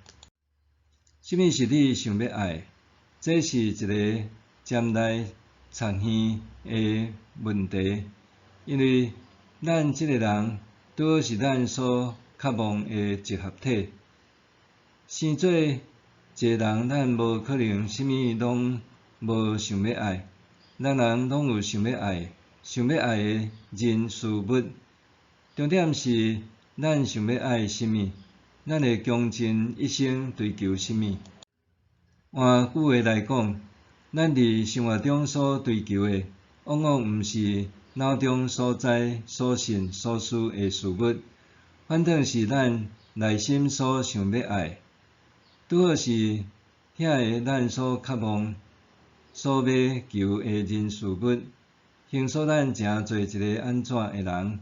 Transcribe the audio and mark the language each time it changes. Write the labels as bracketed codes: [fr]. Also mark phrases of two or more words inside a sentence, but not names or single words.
[nan] 什物是你想要爱？这是一个尖来插耳的问题，因为咱这个人拄好是咱所渴望的集合体。生做一个人，咱无可能什物拢无想要爱，人人拢有想要爱的人事物。重点是咱想要爱甚物。咱会穷尽一生追求甚物？换句话来讲，咱伫生活中所追求的，往往毋是脑中所知、所信、所思的事物，反倒是咱内心所想要爱，拄好是遐个咱所渴望、所要求的人事物，形塑咱诚做一个安怎的人。